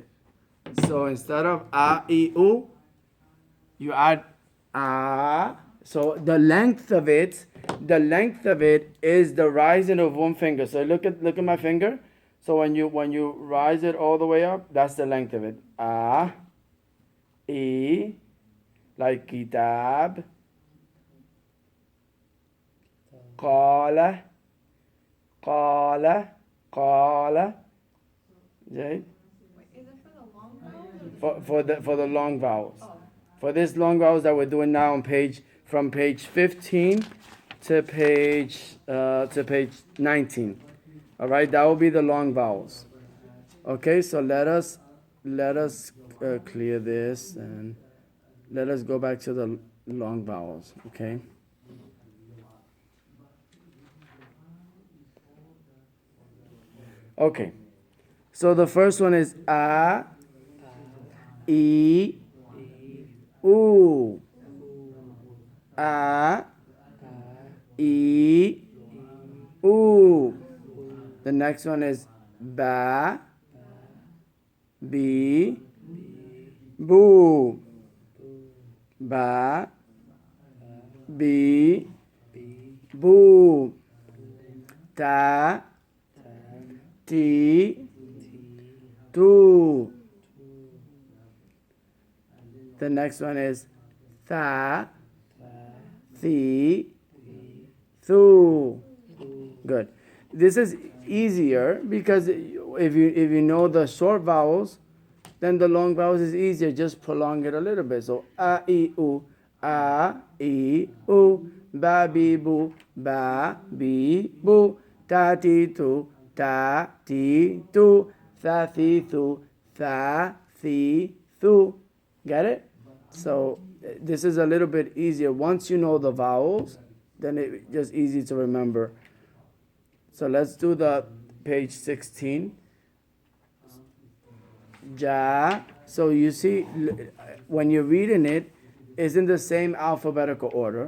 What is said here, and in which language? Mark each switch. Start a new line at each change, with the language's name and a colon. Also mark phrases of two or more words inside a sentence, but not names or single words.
English: So instead of a, e, u, you add a. So the length of it is the rising of one finger. So look at my finger. So when you rise it all the way up, that's the length of it. A, e, like kitab, qala, qala, qala. Right? Wait, is it for the long vowels? For the long vowels. Oh. For this long vowels that we're doing now on from page 15 to page 19. All right, that will be the long vowels. Okay, so let us clear this and let us go back to the long vowels. Okay. Okay. So the first one is a, e, u. A, e, u. The next one is ba, bi, boo. Ba, bi, boo. Ta, ti, tu. The next one is tha, thi, thu. Good. This is easier because if you know the short vowels, then the long vowels is easier. Just prolong it a little bit. So a, e, u, a, e, u, ba, bi, boo, ba, bi, boo, ta, ti, tu, ta, ti, tu, tha, thi, thu, tha, thi, thu. Get it? So this is a little bit easier. Once you know the vowels, then it's just easy to remember. So let's do the page 16. Ja. So you see, when you're reading it, it's in the same alphabetical order.